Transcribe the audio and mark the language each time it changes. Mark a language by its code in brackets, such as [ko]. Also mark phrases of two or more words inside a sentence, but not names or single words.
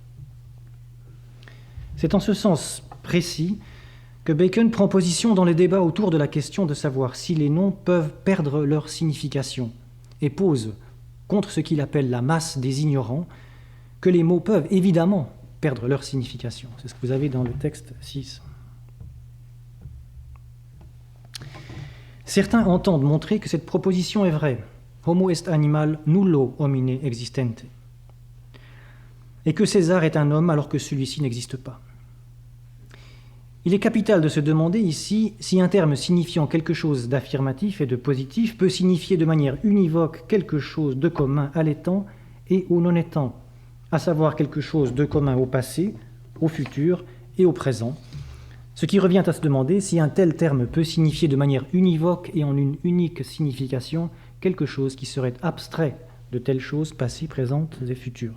[fr] C'est en ce sens précis que Bacon prend position dans les débats autour de la question de savoir si les noms peuvent perdre leur signification et pose, contre ce qu'il appelle la masse des ignorants, que les mots peuvent évidemment perdre leur signification. C'est ce que vous avez dans le texte 6. Certains entendent montrer que cette proposition est vraie, [la] homo est animal nullo homine existente, [fr] et que César est un homme alors que celui-ci n'existe pas. Il est capital de se demander ici si un terme signifiant quelque chose d'affirmatif et de positif peut signifier de manière univoque quelque chose de commun à l'étant et au non-étant, à savoir quelque chose de commun au passé, au futur et au présent, ce qui revient à se demander si un tel terme peut signifier de manière univoque et en une unique signification quelque chose qui serait abstrait de telles choses passées, présentes et futures.